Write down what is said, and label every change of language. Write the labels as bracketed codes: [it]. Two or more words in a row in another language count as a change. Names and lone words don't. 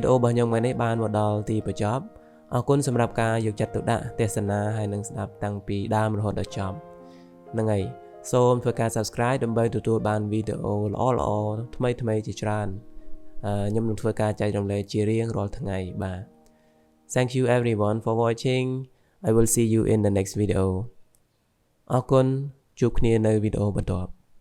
[km] អូរបស់ខ្ញុំថ្ងៃនេះបានមកដល់ទីបញ្ចប់អរគុណសម្រាប់ការយកចិត្តទុកដាក់ទស្សនាហើយនឹងស្ដាប់តាំងពីដើមរហូតដល់ចប់ហ្នឹងហើយសូមធ្វើការ subscribe ដើម្បីទទួលបានវីដេអូល្អៗថ្មីៗជាច្រើនខ្ញុំនឹងធ្វើការចែករំលែកជារៀងរាល់ថ្ងៃបាទ [en] Thank you everyone for watching I will see you in the next video [km] អរគុណជួបគ្នានៅវីដេអូបន្ទាប់